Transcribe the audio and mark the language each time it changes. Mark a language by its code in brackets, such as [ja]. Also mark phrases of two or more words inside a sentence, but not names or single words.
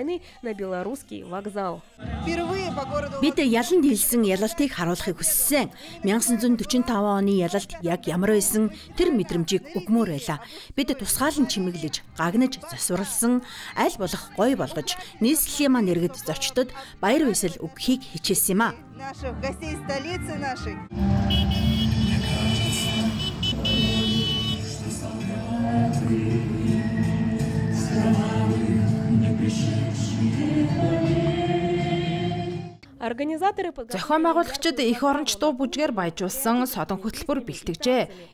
[mn] Бид яланд хэлсэн ялалтыг харуулахыг хүссэн. 1945 оны ялалт яг ямар байсан тэр мэдрэмжийг өгмөр байлаа. Бид тусгаалan чимэглэж, гагнаж, засварлсан, аль болох гоё болгож, нийслэлийн маань иргэд зочдод баяр хүсэл өгөхийг хичээсэн юм а. [ru] Наших гостей столицы нашей. [mn] Зохион байгуулагчид их оронч дуу бүжгээр баяжуулсан содон хөтөлбөр бэлтгэжээ.